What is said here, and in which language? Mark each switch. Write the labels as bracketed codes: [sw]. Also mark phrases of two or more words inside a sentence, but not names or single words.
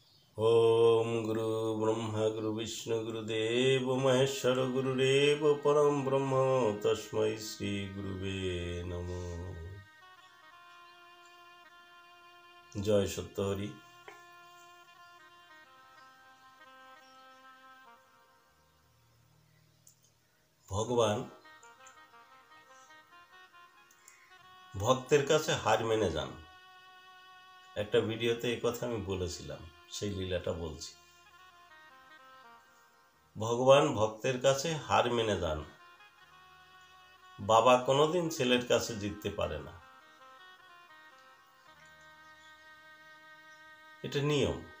[sa] ओम गुरु ब्रह्मा गुरु विष्णु गुरुदेव महेश्वर गुरुदेव परम ब्रह्म तस्मै श्री गुरुवे नमो। जय सत्यहरि। [bn] भगवान ভক্তের কাছে হার মেনে যান। একটা ভিডিওতে এই কথা আমি বলেছিলাম, সেই লীলাটা বলছি। ভগবান ভক্তের কাছে হার মেনে যান। বাবা কোনোদিন ছেলের কাছে জিততে পারে না, এটা নিয়ম।